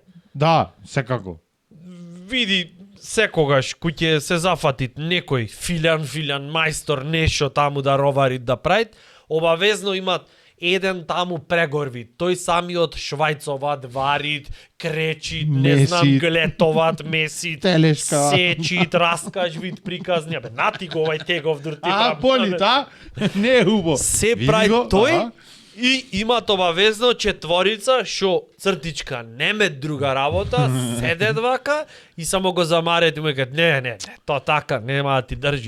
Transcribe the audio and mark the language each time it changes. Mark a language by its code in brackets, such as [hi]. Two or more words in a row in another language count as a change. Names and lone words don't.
[mk] Да, секако. Види секогаш кој ќе се зафати некој филјан мајстор нешто таму да ровари да прави, обавезно имат еден таму прегорви. Тој самиот швајцоват, варит, кречит, не знам, Месит. глетоват, месит, Телешка. сечит, раскажвит, приказни. Бе, нати го овај тегов дур ти боли, да? Не е убаво. Се Види прави го, тој ага. и имат обавезно четворица шо цртичка нема друга работа, седет вака и само го замарет и му кажат не, то така нема да ти држи.